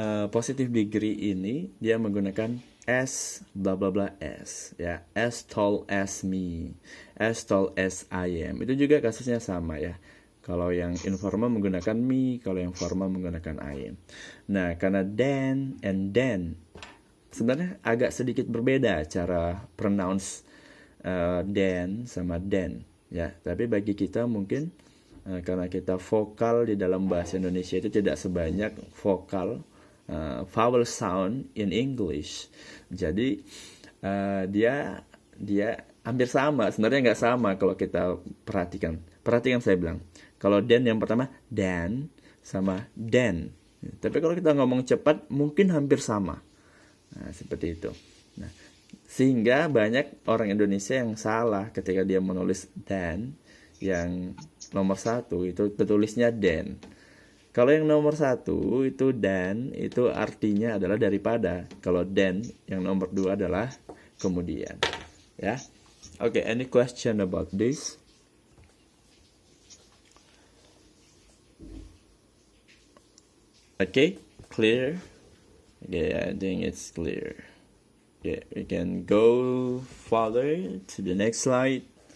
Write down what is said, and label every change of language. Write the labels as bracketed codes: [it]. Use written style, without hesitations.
[en] positive degree [id] ini dia menggunakan [en] as bla bla bla as, ya, as tall as me, as tall as I am. [id] Itu juga kasusnya sama ya. Kalau yang informal menggunakan me, kalau yang formal menggunakan I am. Nah, karena then and then sebenarnya agak sedikit berbeda cara pronounce then sama then, ya. Tapi bagi kita mungkin karena kita vokal di dalam bahasa Indonesia itu tidak sebanyak vokal [en] vowel sound in English. [id] Jadi dia hampir sama. Sebenarnya nggak sama kalau kita perhatikan. Perhatikan saya bilang. Kalau then yang pertama dan sama then. Tapi kalau kita ngomong cepat mungkin hampir sama. Nah, seperti itu. Nah, sehingga banyak orang Indonesia yang salah ketika dia menulis then. Yang nomor 1 itu tertulisnya then. Kalau yang nomor 1 itu dan, itu artinya adalah daripada. Kalau then yang nomor 2 adalah kemudian. Ya. [en] Okay, any question about this? Okay, clear? Okay, I think it's clear. Okay, we can go further to the next slide.